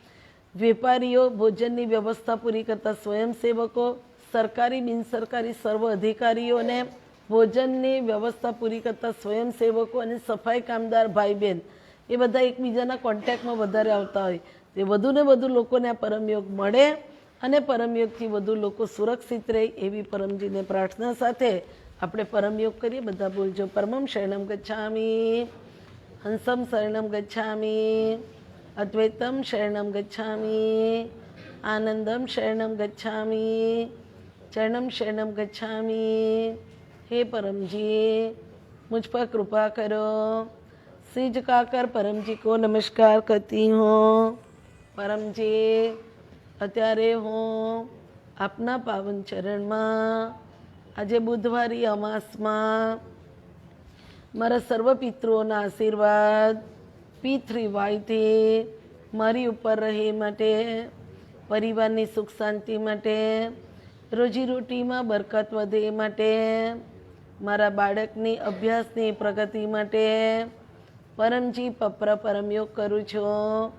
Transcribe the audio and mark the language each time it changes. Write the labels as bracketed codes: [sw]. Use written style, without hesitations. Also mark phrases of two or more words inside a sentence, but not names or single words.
[gu] વેપારીઓ, ભોજનની વ્યવસ્થા પૂરી કરતા સ્વયંસેવકો, સરકારી બિનસરકારી સર્વ અધિકારીઓને, ભોજનની વ્યવસ્થા પૂરી કરતા સ્વયંસેવકો અને સફાઈ કામદાર ભાઈ બહેન, એ બધા એકબીજાના કોન્ટેક્ટમાં વધારે આવતા હોય, તે વધુ ને વધુ લોકોને આ પરમયોગ મળે અને પરમયોગથી વધુ લોકો સુરક્ષિત રહે એવી પરમજીને પ્રાર્થના સાથે આપણે પરમયોગ કરીએ. બધા બોલજો, [sa] परमं शरणम् गच्छामि, हंसम् शरणम् गच्छामि, अद्वैतम् शरणम् गच्छामि, आनन्दम् शरणम् गच्छामि, चरणम् शरणम् गच्छामि. [hi] हे परमजी मुझ पर कृपा करो. सिर झुकाकर परम जी को नमस्कार करती हूँ. [gu] परमजी અત્યારે હું આપના પાવન ચરણમાં આજે બુધવારી અમાસમાં મારા સર્વ પિતૃઓના આશીર્વાદ P3Y થી મારી ઉપર રહે માટે, પરિવારની સુખ શાંતિ માટે, રોજીરોટીમાં બરકત વધે માટે, મારા બાળકની અભ્યાસની પ્રગતિ માટે પરમજી પપ્ર પરમયોગ કરું છું.